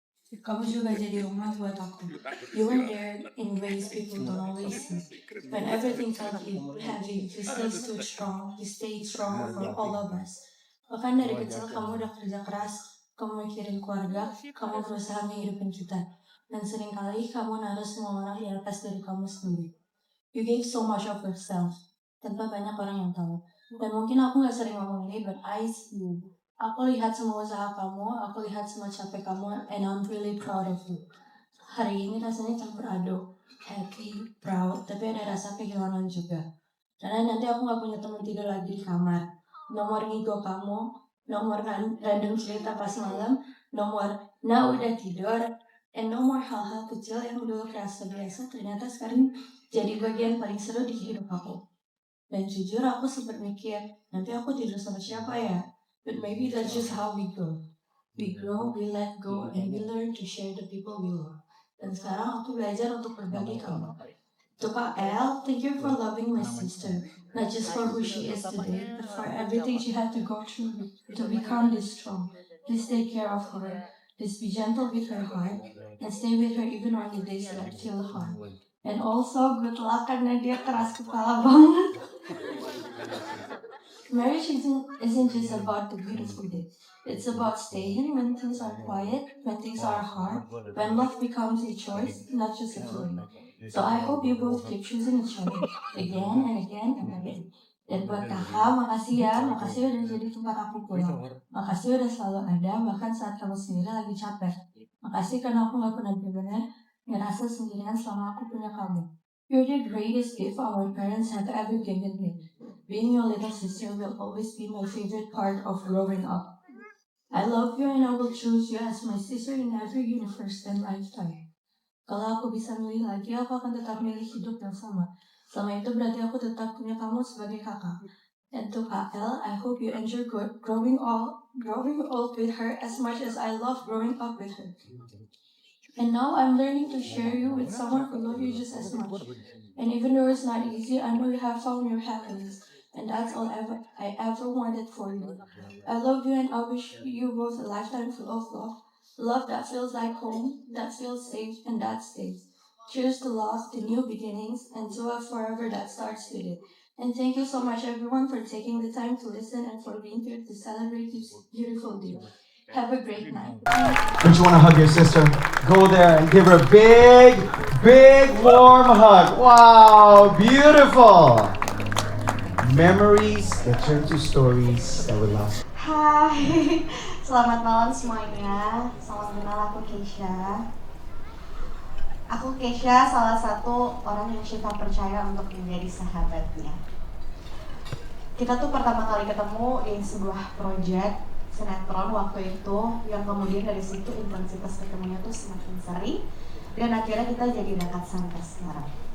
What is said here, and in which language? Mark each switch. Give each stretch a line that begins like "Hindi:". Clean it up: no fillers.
Indonesian: Kamu juga jadi rumah buat aku.
English: You were there in ways people don't always see. When everything felt heavy, you still stood strong. You stayed strong for all of us.
Indonesian: Bahkan dari kecil kamu udah kerja keras, kamu mikirin keluarga, kamu berusaha menghidupin kita. Dan seringkali kamu naruh semua orang di atas dari kamu sendiri.
English: You gave so much of yourself,
Indonesian: tanpa banyak orang yang tahu. Dan mungkin aku gak sering ngomong ini,
English: but I see you.
Indonesian: Aku lihat semua usaha kamu, aku lihat semua capek kamu,
English: and I'm really proud of you.
Indonesian: Hari ini rasanya campur aduk, happy, proud, tapi ada rasa kehilangan juga. Karena nanti aku gak punya teman tidur lagi di kamar.
English: No more
Indonesian: ngigo kamu,
English: no more random
Indonesian: cerita pas malam, no more nah udah tidur,
English: and no more
Indonesian: hal-hal kecil yang dulu kerasa biasa, ternyata sekarang jadi bagian paling seru di hidup aku. Dan jujur aku sempat mikir, nanti aku tidur sama siapa ya?
English: But maybe that's just how we grow. We grow, we let go, and we learn to share the people we love.
Indonesian: Dan sekarang aku belajar untuk berbagi kamu.
English: To Kak El, thank you for loving my sister. Not just for who she is today, but for everything she had to go through to become this strong. Please take care of her. Please be gentle with her heart. And stay with her even on the days that feel hard. And also, good luck
Indonesian: karena dia keras kepala banget.
English: Marriage isn't just about the beautiful days. It's about staying when things are quiet, when things are hard, when love becomes a choice, not just a feeling. So I hope you both keep choosing each other again and again and again.
Indonesian: Dan buat kakak, makasih ya, makasih udah jadi tempat aku pulang. Makasih udah selalu ada, bahkan saat kamu sendiri lagi capek. Makasih karena aku gak pernah benar-benar ngerasa sendirian selama aku punya kamu.
English: You're the greatest gift our parents have ever given me. Being your little sister will always be my favorite part of growing up. I love you and I will choose you as my sister in every universe and lifetime.
Indonesian: Kalau aku bisa milih lagi, aku akan tetap milih hidup yang sama. Selama itu berarti aku tetap punya kamu sebagai kakak.
English: And to Kak El, I hope you enjoy growing old with her as much as I love growing up with her. And now I'm learning to share you with someone who loves you just as much. And even though it's not easy, I know you have found your happiness. And that's all I ever wanted for you. I love you and I wish you both a lifetime full of love. Love that feels like home, that feels safe, and that stays. Cheers to love, to new beginnings, and to a forever that starts today. And thank you so much everyone for taking the time to listen and for being here to celebrate this beautiful day. Have a great night. Don't you want to hug your sister? Go there and give her a big, big warm hug. Wow, beautiful. Memories that turn to stories that will last.
Indonesian: Hai, selamat malam semuanya. Salam kenal, aku Keisha. Aku Keisha, salah satu orang yang Syifa percaya untuk menjadi sahabatnya. Kita tuh pertama kali ketemu di sebuah proyek sinetron waktu itu, yang kemudian dari situ intensitas ketemunya tuh semakin sering, dan akhirnya kita jadi dekat sampai sekarang.